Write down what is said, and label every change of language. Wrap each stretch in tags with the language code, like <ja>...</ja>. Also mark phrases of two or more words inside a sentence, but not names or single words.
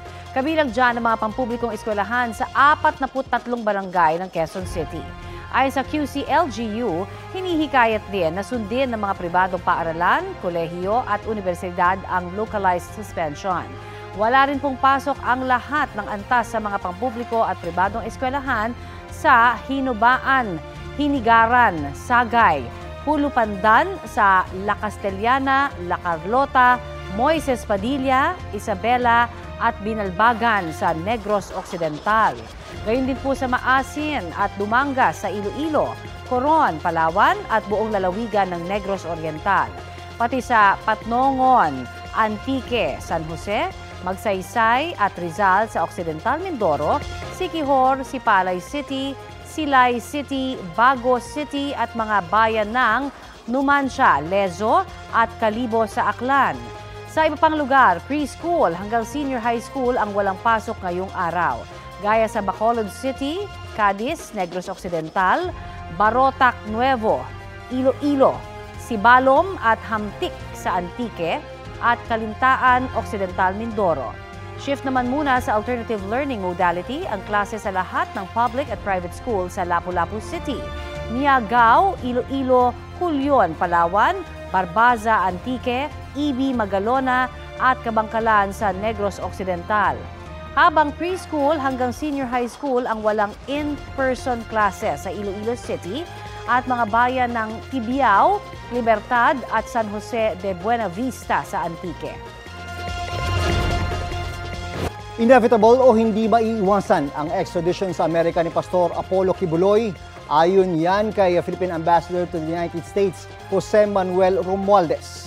<tl>Kabilang dyan ang mga pampublikong eskwelahan sa 43 barangay ng Quezon City. Ayon sa QC-LGU, hinihikayat din na sundin ng mga pribadong paaralan, kolehiyo at universidad ang</tl> <en>localized suspension.</en> <tl>Wala rin pong pasok ang lahat ng antas sa mga pampubliko at pribadong eskwelahan sa Hinubaan, Hinigaran, Sagay, Pulupandan, sa La Castellana, La Carlota, Moises Padilla, Isabela at Binalbagan sa Negros Occidental. Gayon din po sa Maasin at Dumangas sa Iloilo, Coron, Palawan at buong lalawigan ng Negros Oriental. Pati sa Patnongon, Antique, San Jose, Magsaysay at Rizal sa Occidental Mindoro, Siquijor, Sipalay City, Silay City, Bago City at mga bayan ng Numancia, Lezo at Calibo sa Aklan. Sa iba pang lugar, preschool hanggang</tl> <en>senior high school</en> <tl>ang walang pasok ngayong araw. Gaya sa Bacolod City, Cadiz, Negros Occidental, Barotac Nuevo, Iloilo, Sibalom at Hamtik sa Antique at Kalintaan Occidental Mindoro. Shift naman muna sa</tl> <en>alternative learning modality</en> <tl>ang klase sa lahat ng public at</tl> <en>private school</en> <tl>sa Lapu-Lapu City, Miagao, Iloilo, Culyon, Palawan, Barbaza, Antique, Ibi, Magalona at Kabangkalan sa Negros Occidental. Habang preschool hanggang</tl> <en>senior high school</en> <tl>ang walang</tl> <en>in-person classes</en> <tl>sa Iloilo City at mga bayan ng Tibiao, Libertad at San Jose de Buena Vista sa Antique. Inevitable o hindi maiiwasan ang extradition sa Amerika ni Pastor Apollo Kibuloy. Ayon yan kay Philippine Ambassador to the United States, Jose Manuel Romualdez.</tl>